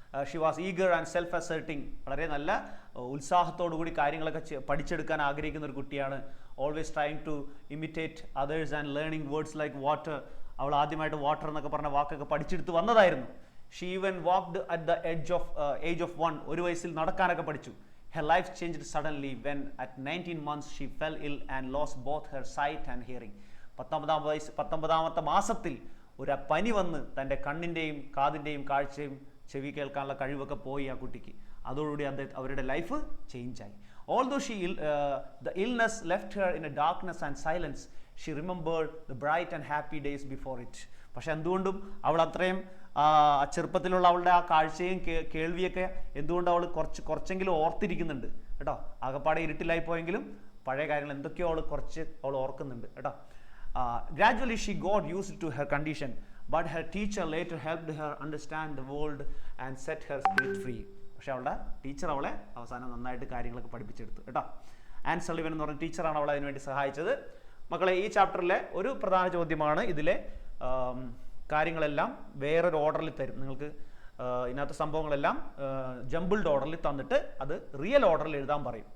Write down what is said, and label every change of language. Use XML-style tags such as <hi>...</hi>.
<en>She was eager and self asserting.</en> <ml>വളരെ നല്ല ഉത്സാഹത്തോടു കൂടി കാര്യങ്ങളൊക്കെ പഠിച്ചെടുക്കാൻ ആഗ്രഹിക്കുന്ന ഒരു കുട്ടിയാണ്.</ml> <en>Always trying to imitate others and learning words like water.</en> <ml>അവൾ ആദ്യമായിട്ട് വാട്ടർ എന്നൊക്കെ പറഞ്ഞ വാക്കൊക്കെ പഠിച്ചെടുത്ത് വന്നതായിരുന്നു.</ml> <en>She even walked at the age of 1.</en> <ml>1 വയസ്സിൽ നടക്കാനൊക്കെ പഠിച്ചു.</ml> <en>Her life changed suddenly when at 19 months she fell ill and lost both her sight and hearing.</en> <ml>19ാമത്തെ മാസത്തിൽ ഒരു പനി വന്ന് തൻ്റെ കണ്ണിൻ്റെയും കാതിൻ്റെയും കാഴ്ചയും ചെവി കേൾക്കാനുള്ള കഴിവൊക്കെ പോയി ആ കുട്ടിക്ക്. അതോടുകൂടി അവരുടെ life ചേഞ്ചായി.</ml> <en>Although the illness left her in a darkness and silence, she remembered the bright and happy days before it.</en> <ml>പക്ഷെ എന്തുകൊണ്ടും അവൾ അത്രയും ചെറുപ്പത്തിലുള്ള അവളുടെ ആ കാഴ്ചയും കേൾവിയൊക്കെ എന്തുകൊണ്ട് അവൾ കുറച്ചെങ്കിലും ഓർത്തിരിക്കുന്നുണ്ട് കേട്ടോ. ആകപ്പാടെ ഇരുട്ടിലായി പോയെങ്കിലും പഴയ കാര്യങ്ങൾ എന്തൊക്കെയോ അവൾ ഓർക്കുന്നുണ്ട് കേട്ടോ.</ml> <en>Gradually she got used to her condition, but her teacher later helped her understand the world and set her spirit free.</en> <ml>പക്ഷെ അവളുടെ ടീച്ചർ അവളെ അവസാനം നന്നായിട്ട് കാര്യങ്ങളൊക്കെ പഠിപ്പിച്ചെടുത്തു കേട്ടോ. ആൻ സള്ളിവൻ എന്ന് പറഞ്ഞ ടീച്ചറാണ് അവളെ അതിനുവേണ്ടി സഹായിച്ചത്. മക്കളെ, ഈ ചാപ്റ്ററിലെ ഒരു പ്രധാന ചോദ്യമാണ്, ഇതിലെ കാര്യങ്ങളെല്ലാം വേറൊരു ഓർഡറിൽ തരും നിങ്ങൾക്ക്. ഇതിനകത്ത് സംഭവങ്ങളെല്ലാം ജംബിൾഡ് ഓർഡറിൽ തന്നിട്ട് അത് റിയൽ ഓർഡറിൽ എഴുതാൻ പറയും.</ml>